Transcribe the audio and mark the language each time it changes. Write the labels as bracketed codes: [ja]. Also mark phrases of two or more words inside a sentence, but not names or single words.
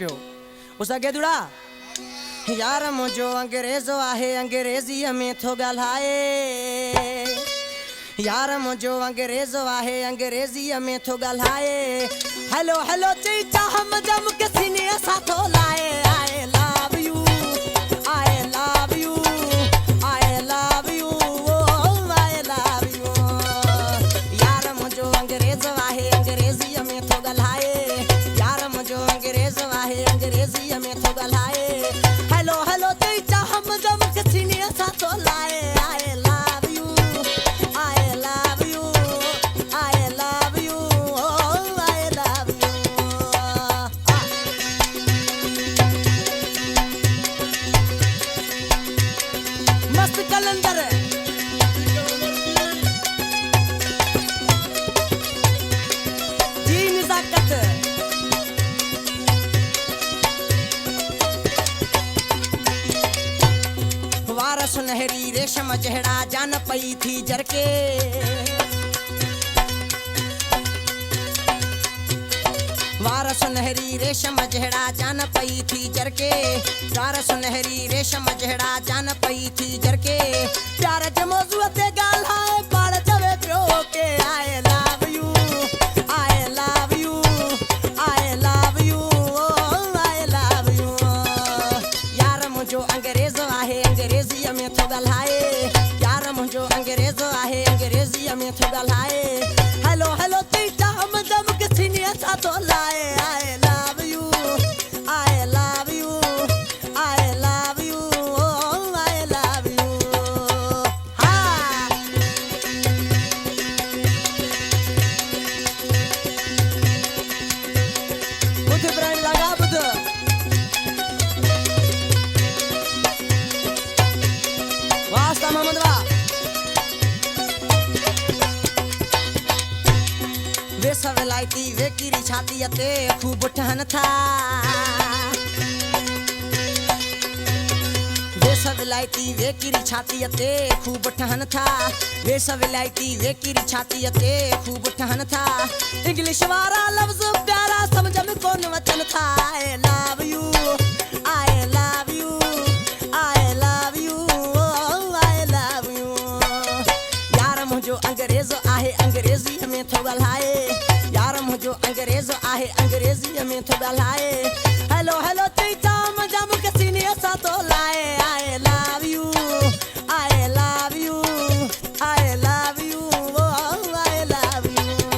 [sd] पियो उस अॻे दुड़ा यार मुंहिंजो अंग्रेज़ो आहे अंग्रेज़ीअ में थो ॻाल्हाए यार मुंहिंजो अंग्रेज़ो आहे अंग्रेज़ीअ में थो ॻाल्हाए [en] hello hello [sd] चई चाह मजा मूंखे सीने सां थो लाए [en] I love you I love you I love you I love you [sd] यार मुंहिंजो अंग्रेज़ो आहे अंग्रेज़ीअ में थो ॻाल्हाए यार मुंहिंजो अंग्रेज़ो आहे अंग्रेज़ीअ में थो ॻाल्हाए [en] hello hello [sd] चई चाह मजा मूंखे सीने सां थो लाए [en] I love you I love you, I love you, oh I love you. [sd] मस्त कलंदर जी निजाकत वार सुनहरी रेशम जहड़ा जान पई थी जरके वार सुनहरी रेशम जहड़ा जान पई थी जरके वार सुनहरी रेशम जहड़ा जान पई थी जरके प्यार जे मौजूअ ते ॻाल्हाए पाण चवे पियो के आई [en] love you I love you I love you I love you [sd] यार मुंहिंजो अंग्रेज़ो आहे अंग्रेज़ीअ में थो ॻाल्हाए यार मुंहिंजो अंग्रेज़ो आहे अंग्रेज़ीअ में थो ॻाल्हाए [en] hello hello [sd] चई चाह मजा मूंखे सीने सां थो लाए [en] I love you I love you I love you I love you [sd] हा बुध इब्राहिम लगा बुध वास्ता मोहम्मद वाह वे सवलाइती वे किरी छाती ते खूब ठहन था वे सवलाइती वे किरी छाती ते खूब ठहन था वे सवलाइती वे किरी छाती ते खूब ठहन था इंग्लिश वारा लफ्ज प्यारा समझ में कोन वचन था [en] I love you I love you I love you I love you [sd] यार मुंहिंजो अंग्रेज़ो आहे अंग्रेज़ीअ में थो ॻाल्हाए यार मुंहिंजो अंग्रेज़ो आहे अंग्रेज़ीअ में थो ॻाल्हाए [en] hello hello [sd] चई चाह मजा मूंखे सीने सां थो लाए [en] I love you I love you I love you I love you